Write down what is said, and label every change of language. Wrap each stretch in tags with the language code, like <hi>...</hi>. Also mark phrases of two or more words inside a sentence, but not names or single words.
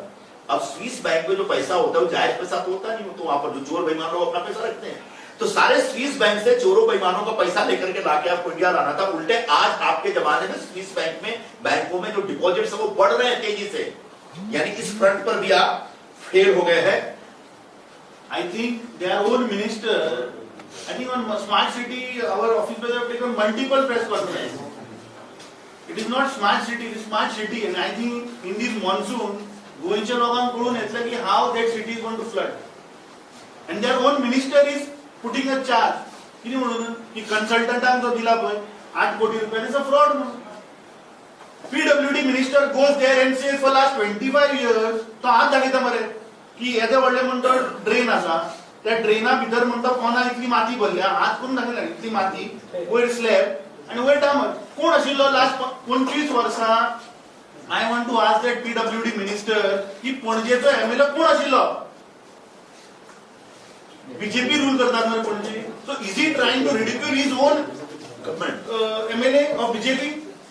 <hi>अब स्विस बैंक में जो पैसा होता है वो जायज पैसा तो होता नहीं, तो वहां पर जो चोर बेईमान लोग अपना पैसा रखते हैं, तो सारे स्विस बैंक से चोरों बेईमानों का पैसा लेकर के लाके आपको इंडिया लाना था। उल्टे आज आपके जमाने में स्विस बैंक में, बैंकों में जो डिपॉजिट्स है वो बढ़ रहे हैं तेजी से, यानी इस फ्रंट पर भी आप फेल हो गए हैं।</hi> <en>I think their own minister, I think on smart city, our officers have taken multiple press conferences. It is not smart city, it is smart city, and I think in this monsoon,</en> <kok>गोयच्या लोकांकडून येतलं की</kok> <en>how that city is going to flood, and their own minister is putting a charge.</en> <kok>किती म्हणून की consultant जो दिला पण 8 कोटी रुपयांचा fraud म्हणून.</kok> <en>PWD minister goes there and says for last 25 years,</en> <kok>तो आज दाखयता मरे की येते व्हडले म्हणतो ड्रेन आसा, त्या ड्रेना भितर म्हणतो कोणा इतली माती भरल्या, आज कोण दाखयला इतली माती, वयर स्लॅब आणि वयर डामर. कोण आशिल्लो लास्ट 25 वर्सां?</kok> <en>I want to ask that PWD minister</en> <kok>की पणजेचो एमएलए कोण आशिल्लो? बीजेपी रूल करतात मरे पणजे.</kok> <en>So is he trying to ridicule his own government MLA of BJP?</en>